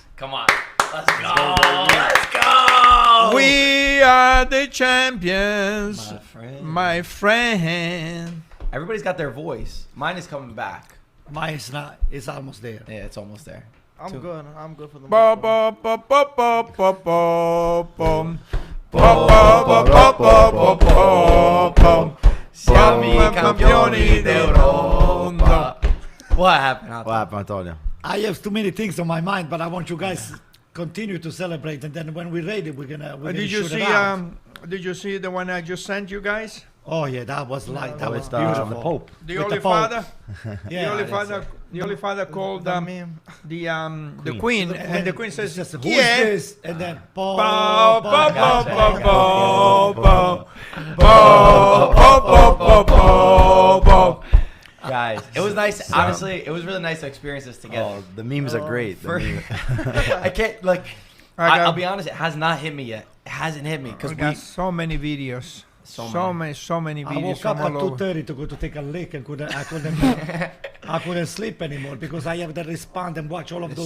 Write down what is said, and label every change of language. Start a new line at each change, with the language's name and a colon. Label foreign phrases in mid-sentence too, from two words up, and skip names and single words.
English: Come on. Let's go. Let's go. We are the champions, My my friend. Everybody's got their voice. Mine is coming back. Mine is not. It's almost there. Yeah, it's almost there. I'm good. I'm good for the Ba ba ba ba ba ba ba bum. Ba ba ba ba ba ba ba bum.
Italian: Siamo i campioni d'Europa.
English: What happened? What happened, Antonio? I have too many things on my mind, but I want you guys continue to celebrate, and then when we're ready, we're gonna Did you shoot see it out. Did you see the one I just sent you guys? Oh yeah, that was like that was With the beautiful. Pope. The With Holy the Pope. Father. Yeah, the Holy that's Father. The Holy Father called the meme. the Queen, and the Queen says, just, "Who "Yeah." is this?" And then Ba ba ba Gotcha. ba ba ba ba ba ba ba ba. Guys, it was nice. Honestly, it was really nice to experience this together. Oh, the memes are great. The For- meme- I can't, like, I I'll be honest, it has not hit me yet. It hasn't hit me because We got so many videos. So many I videos woke up from at all over. 2:30 to go to take a lick and I couldn't sleep anymore because I have to respond and watch all of those